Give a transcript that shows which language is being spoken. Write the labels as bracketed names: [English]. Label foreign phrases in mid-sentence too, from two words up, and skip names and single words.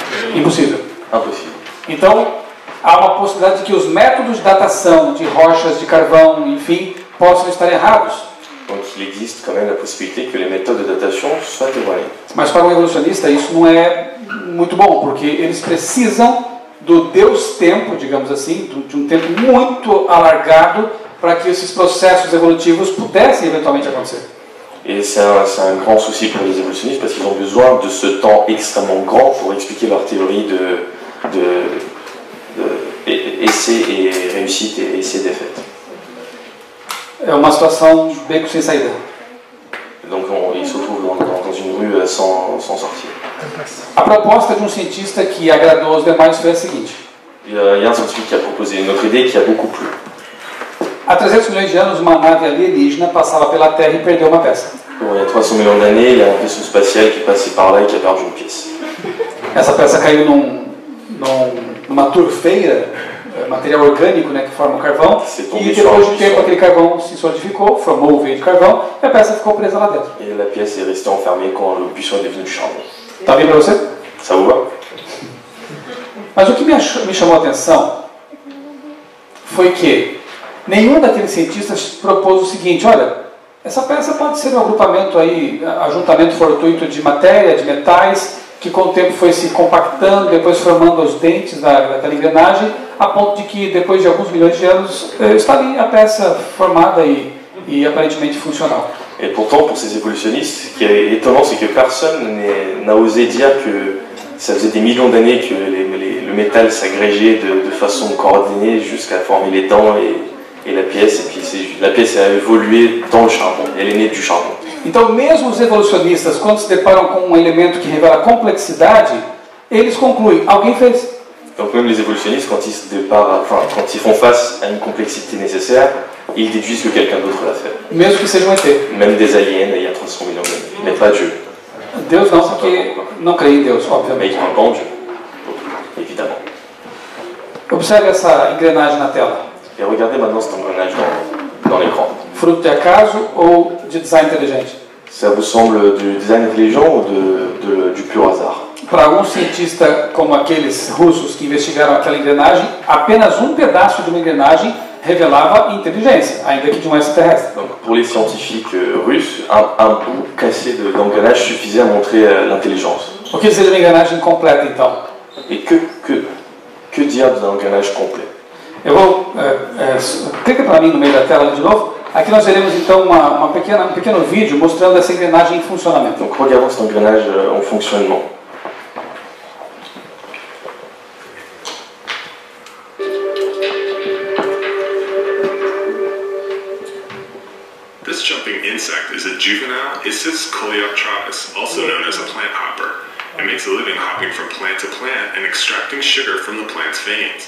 [Portuguese] Impossível. [French] Impossible. [Portuguese] Então, há uma possibilidade de que os métodos de datação de rochas, de carvão, enfim, possam estar errados. [French] Donc il existe quand même la possibilité que les méthodes de datation soient erronées. [Portuguese] Mas para um evolucionista isso não é muito bom, porque eles precisam do Deus tempo, digamos assim, de um tempo muito alargado para que esses processos evolutivos pudessem eventualmente acontecer. [French] Et c'est un grand souci pour les évolutionnistes parce qu'ils ont besoin de ce temps extrêmement grand pour expliquer leur théorie de essai et réussite et essai défaite. [Portuguese] É uma situação beco sem saída. [French] Donc ils se retrouvent dans une rue sans sortir. [Portuguese] A proposta de cientista que agradou aos demais foi a seguinte: [French] Il y a un scientifique qui a proposé une autre idée qui a beaucoup plu. [Portuguese] há 300 milhões de anos, uma nave alienígena passava pela Terra e perdeu uma peça. [French] Bon, il y a 300 millions d'années, il y a un vaisseau spatial qui est passé par là et qui a perdu une pièce. [Portuguese] Essa peça caiu numa turfeira, material orgânico, né, que forma o carvão, e depois de tempo aquele carvão se solidificou, formou o veio de carvão, e a peça ficou presa lá dentro. [French] Et la pièce est restée enfermée quand le buisson est devenu du charbon. [Portuguese] Tá bem para você? [French] Ça vous va? [Portuguese] Mas o que me chamou a atenção foi que nenhum daqueles cientistas propôs o seguinte: olha, essa peça pode ser um agrupamento aí, ajuntamento fortuito de matéria, de metais, que com o tempo foi se compactando, depois formando os dentes daquela engrenagem, a ponto de que depois de alguns milhões de anos está ali a peça formada e aparentemente funcional. [French] Et pourtant, pour ces évolutionnistes, ce qui est étonnant, c'est que personne n'a osé dire que ça faisait des millions d'années que le métal s'agrégeait de façon coordonnée jusqu'à former les dents et la pièce, et puis la pièce a évolué dans le charbon, elle est née du charbon. [Portuguese] Então, mesmo os evolucionistas, quando se deparam com um elemento que revela complexidade, eles concluem: alguém fez. [French] Donc même les évolutionnistes, quand ils font face à une complexité nécessaire, ils déduisent que quelqu'un d'autre l'a fait. [Portuguese] Mesmo que seja um ET. [French] Même des aliens il y a 300 millions d'années, mais pas Dieu. [Portuguese] Deus não, porque não creio em Deus, [French] Mais [Portuguese] obviamente. [French] ils ne croient pas en Dieu, évidemment. [Portuguese] Observe essa engrenagem na tela. [French] Et regardez maintenant cet engrenage dans l'écran. [Portuguese] Fruto de acaso ou de design inteligente? [French] Ça vous semble du design intelligent ou du pur hasard? [Portuguese] Para algum cientista como aqueles russos que investigaram aquela engrenagem, apenas um pedaço de uma engrenagem revelava inteligência, ainda que de um extraterrestre. [French] Donc pour les scientifiques russes, un bout cassé d'engrenage suffisait à montrer l'intelligence. [Portuguese] O que dizer de uma engrenagem completa, então? [French] Et que dire d'un engrenage complet? [Portuguese] Eu vou... clica para mim no meio da tela de novo. Aqui nós veremos então um pequeno vídeo mostrando essa engrenagem em funcionamento. [French] Donc regardons cet engrenage en fonctionnement. [English] This jumping insect is a juvenile Issus coleoptratus, also known as a plant hopper. It makes a living hopping from plant to plant and extracting sugar from the plant's veins.